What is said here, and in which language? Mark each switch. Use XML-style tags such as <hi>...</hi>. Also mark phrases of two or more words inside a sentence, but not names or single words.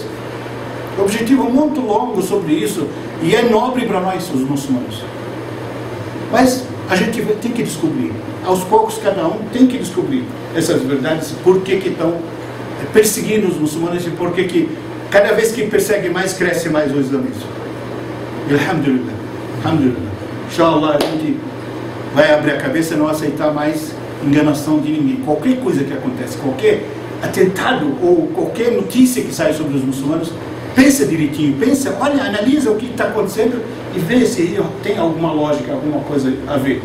<pt>Objetivo muito longo sobre isso, e é nobre para nós, os muçulmanos. Mas a gente tem que descobrir, aos poucos cada um tem que descobrir essas verdades, por que estão perseguindo os muçulmanos e por que cada vez que persegue mais, cresce mais o islamismo.</pt> <ar>الحمد لله، الحمد لله.</ar> <pt>Inshallah a gente vai abrir a cabeça e não aceitar mais enganação de ninguém. Qualquer coisa que acontece, qualquer atentado ou qualquer notícia que sai sobre os muçulmanos, pensa direitinho, olha, analisa o que está acontecendo e vê se tem alguma lógica, alguma coisa a ver.</pt>